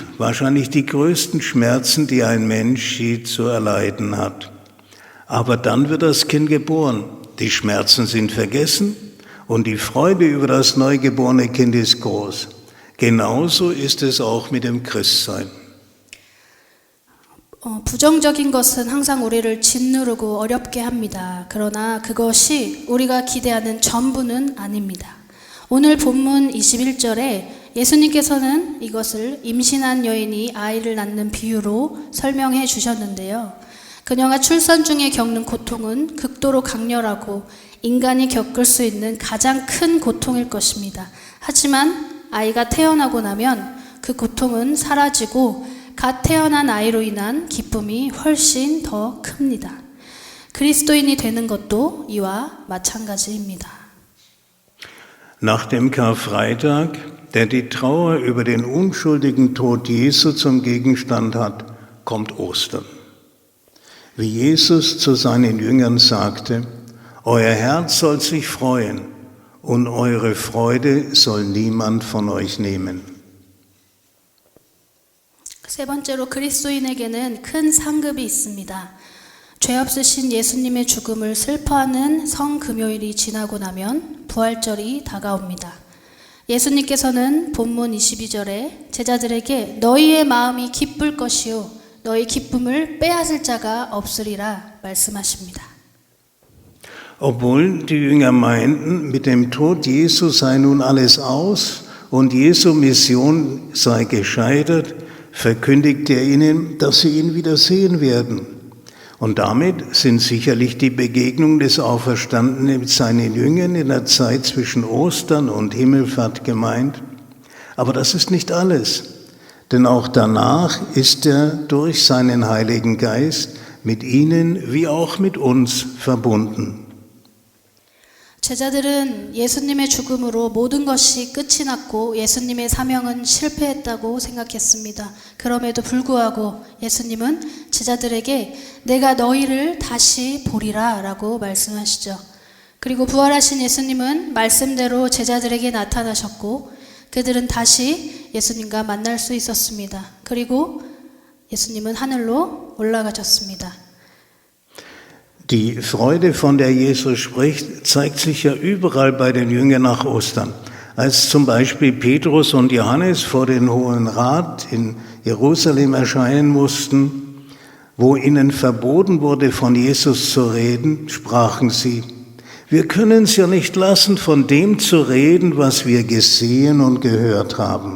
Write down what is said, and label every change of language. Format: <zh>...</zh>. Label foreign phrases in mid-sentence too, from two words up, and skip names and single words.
<de>Wahrscheinlich die größten Schmerzen, die ein Mensch je zu erleiden hat. Aber dann wird das Kind geboren. Die Schmerzen sind vergessen und die Freude über das neugeborene Kind ist groß. Genauso ist es auch mit dem Christsein.</de> <ko>부정적인 것은 항상 우리를 짓누르고 어렵게 합니다. 그러나 그것이 우리가 기대하는 전부는 아닙니다. 오늘 본문 21절에 예수님께서는 이것을 임신한 여인이 아이를 낳는 비유로 설명해 주셨는데요. 그녀가 출산 중에 겪는 고통은 극도로 강렬하고 인간이 겪을 수 있는 가장 큰 고통일 것입니다. 하지만 아이가 태어나고 나면 그 고통은 사라지고 갓 태어난 아이로 인한 기쁨이 훨씬 더 큽니다. 그리스도인이 되는 것도 이와 마찬가지입니다.</ko> <de>Nach dem Karfreitag, der die Trauer über den unschuldigen Tod Jesu zum Gegenstand hat, kommt Ostern. Wie Jesus zu seinen Jüngern sagte, euer Herz soll sich freuen und eure Freude soll niemand von euch nehmen.</de> <ko>세 번째로 그리스도인에게는 큰 상급이 있습니다. 죄 없으신 예수님의 죽음을 슬퍼하는 성금요일이 지나고 나면 부활절이 다가옵니다. 예수님께서는 본문 22절에 제자들에게 너희의 마음이 기쁠 것이요 너희 기쁨을 빼앗을 자가 없으리라 말씀하십니다.</ko> <de>Obwohl die Jünger meinten, mit dem Tod Jesu sei nun alles aus und Jesu Mission sei gescheitert, verkündigte er ihnen, dass sie ihn wieder sehen werden. Und damit sind sicherlich die Begegnungen des Auferstandenen mit seinen Jüngern in der Zeit zwischen Ostern und Himmelfahrt gemeint. Aber das ist nicht alles, denn auch danach ist er durch seinen Heiligen Geist mit ihnen wie auch mit uns verbunden.</de> <ko>제자들은 예수님의 죽음으로 모든 것이 끝이 났고 예수님의 사명은 실패했다고 생각했습니다. 그럼에도 불구하고 예수님은 제자들에게 내가 너희를 다시 보리라 라고 말씀하시죠. 그리고 부활하신 예수님은 말씀대로 제자들에게 나타나셨고 그들은 다시 예수님과 만날 수 있었습니다. 그리고 예수님은 하늘로 올라가셨습니다.</ko> <de>Die Freude, von der Jesus spricht, zeigt sich ja überall bei den Jüngern nach Ostern. Als zum Beispiel Petrus und Johannes vor den Hohen Rat in Jerusalem erscheinen mussten, wo ihnen verboten wurde, von Jesus zu reden, sprachen sie: Wir können es ja nicht lassen, von dem zu reden, was wir gesehen und gehört haben.</de>